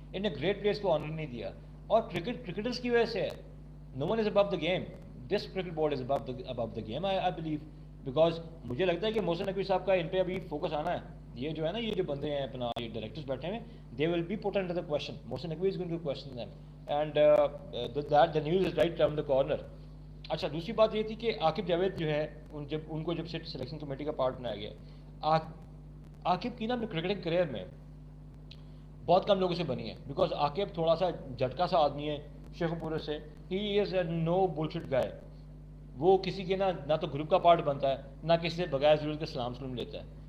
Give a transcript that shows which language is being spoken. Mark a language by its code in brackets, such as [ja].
[ur] ان نے great players کو owner نہیں دیا، اور کرکٹرس کی وجہ سے [en] No one is above the game. This cricket board is above the game I believe. [ur] Because مجھے لگتا ہے کہ محسن نقوی صاحب کا ان پہ ابھی فوکس آنا ہے. یہ جو ہے نا، یہ جو بندے ہیں اپنا، یہ ڈائریکٹرز بیٹھے ہیں، [en] They will be put under the question. Mohsin Naqvi is going to question them, and that the news is right turn the corner. [ur] اچھا، دوسری بات یہ تھی کہ عاقب جاوید جو ہے، ان کو جب سلیکشن کمیٹی کا پارٹ بنایا گیا، عاقب کی نا اپنے کرکٹنگ کریئر میں بہت کم لوگوں سے بنی ہے. بیکاز عاقب تھوڑا سا جھٹکا سا آدمی ہے شیخو پورے سے. [en] He is a no bullshit guy. [ur] وہ کسی کے نہ تو گروپ کا پارٹ بنتا ہے، نہ کسی سے بغیر ضرورت کے سلام لیتا ہے.